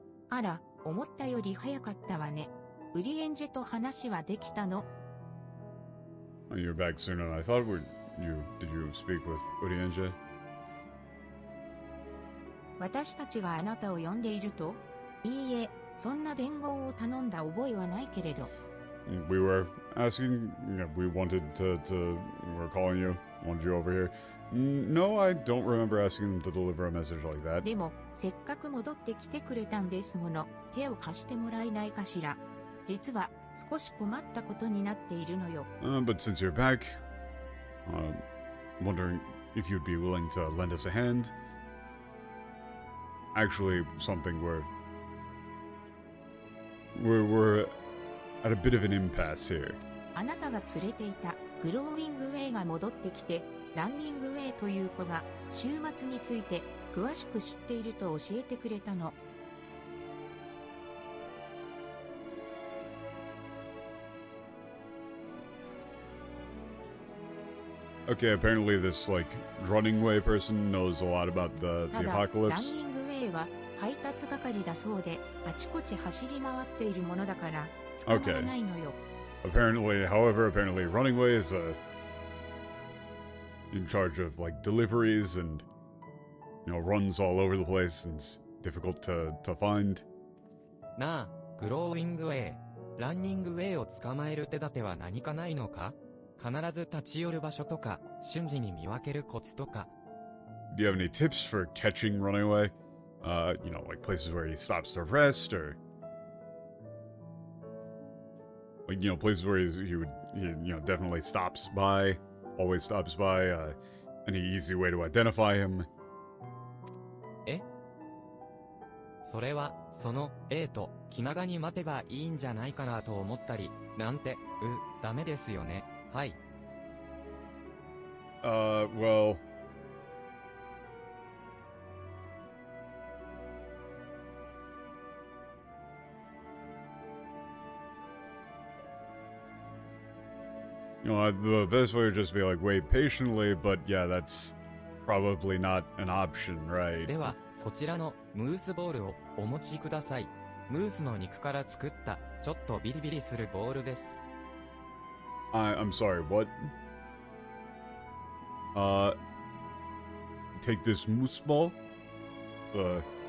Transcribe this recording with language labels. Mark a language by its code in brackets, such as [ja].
[ja] あら、思ったより早かったわね。ウリエンジェと話はできたの？ [en] You're back sooner than I thought. Did you speak with Urienje? [ja] 私たちがあなたを呼んでいると？いいえ、そんな伝言を頼んだ覚えはないけれど。 [en] We were asking, we wanted we're calling you, wanted you over here. No, I don't remember asking them to deliver a message like that. [ja] でも、せっかく戻ってきてくれたんですもの、手を貸してもらえないかしら。実は、少し困ったことになっているのよ。 [en] But since you're back, wondering if you'd be willing to lend us a hand. Actually, something we're at a bit of an impasse here. [ja] あなたが連れていたグローウィングウェイが戻ってきて、ランニングウェイという子が週末について詳しく知っていると教えてくれたの。 [en] Okay, apparently this, like, running way person knows a lot about the [ja] ただ、ラン [en] apocalypse. [ja] ニングウェイは配達係だそうで、あちこち走り回っているものだから、捕まらないのよ。 [en] Apparently, apparently running way is in charge of, like, deliveries and, runs all over the place and it's difficult to find. [ja] なあ、グローウィングウェイ。ランニングウェイを捕まえる手立ては何かないのか？必ず立ち寄る場所とか、瞬時に見分けるコツとか。 [en] Do you have any tips for catching running away? Like places where he stops to rest or... Like, places where he definitely stops by, always stops by, any easy way to identify him. [ja] それは、その、と、気長に待てばいいんじゃないかなと思ったり、なんて、ダメですよね。はい。 [en] Well... the best way would just be like, wait patiently, but yeah, that's probably not an option, right? [ja] では、こちらのムースボールをお持ちください。ムースの肉から作ったちょっとビリビリするボールです。 [en] I'm sorry, what? Take this moose ball? Oh?